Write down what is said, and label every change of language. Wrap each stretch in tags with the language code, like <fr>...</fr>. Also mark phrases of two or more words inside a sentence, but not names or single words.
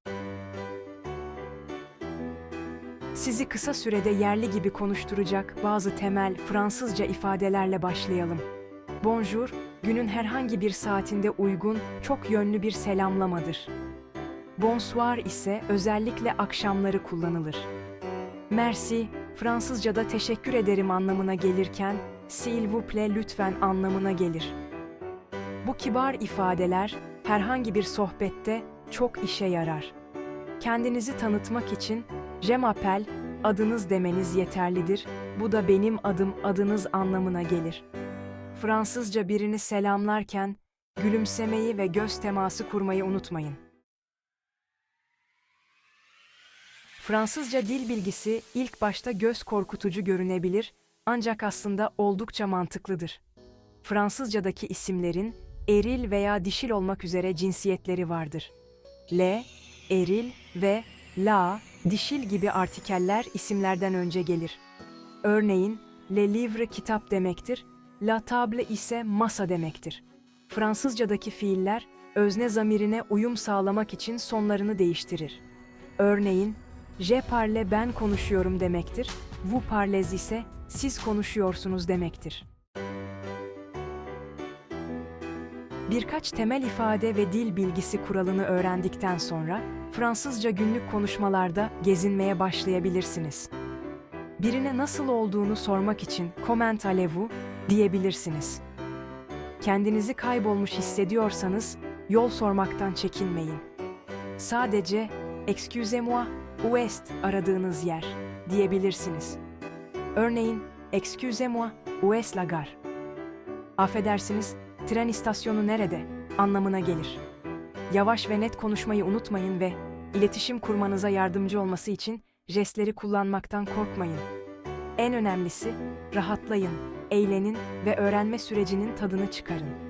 <tr>Sizi kısa sürede yerli gibi konuşturacak bazı temel Fransızca ifadelerle başlayalım. Bonjour, günün herhangi bir saatinde uygun, çok yönlü bir selamlamadır. Bonsoir ise özellikle akşamları kullanılır. Merci, Fransızca'da teşekkür ederim anlamına gelirken,</tr> <fr>s'il vous plaît</fr> <tr>lütfen anlamına gelir. Bu kibar ifadeler herhangi bir sohbette çok işe yarar. Kendinizi tanıtmak için</tr> <fr>je m'appelle,</fr> <tr>adınız demeniz yeterlidir. Bu da benim adım, adınız anlamına gelir. Fransızca birini selamlarken gülümsemeyi ve göz teması kurmayı unutmayın. Fransızca dil bilgisi ilk başta göz korkutucu görünebilir, ancak aslında oldukça mantıklıdır. Fransızcadaki isimlerin eril veya dişil olmak üzere cinsiyetleri vardır. Le, eril ve la, dişil gibi artikeller isimlerden önce gelir. Örneğin,</tr> <fr>le livre</fr> <tr>kitap demektir,</tr> <fr>la table</fr> <tr>ise masa demektir. Fransızcadaki fiiller özne zamirine uyum sağlamak için sonlarını değiştirir. Örneğin,</tr> <fr>je parle</fr> <tr>ben konuşuyorum demektir,</tr> <fr>vous parlez</fr> <tr>ise siz konuşuyorsunuz demektir. Birkaç temel ifade ve dil bilgisi kuralını öğrendikten sonra Fransızca günlük konuşmalarda gezinmeye başlayabilirsiniz.</tr> <fr>Birine nasıl olduğunu sormak için "Comment allez-vous?"</fr> <tr>diyebilirsiniz. Kendinizi kaybolmuş hissediyorsanız yol sormaktan çekinmeyin. Sadece</tr> <fr>"Excusez-moi, où est</fr> <tr>aradığınız yer?" diyebilirsiniz.</tr> <fr>Örneğin "Excusez-moi, où est la gare?"</fr> <tr>Affedersiniz, tren istasyonu nerede anlamına gelir. Yavaş ve net konuşmayı unutmayın ve iletişim kurmanıza yardımcı olması için jestleri kullanmaktan korkmayın. En önemlisi, rahatlayın, eğlenin ve öğrenme sürecinin tadını çıkarın.</tr>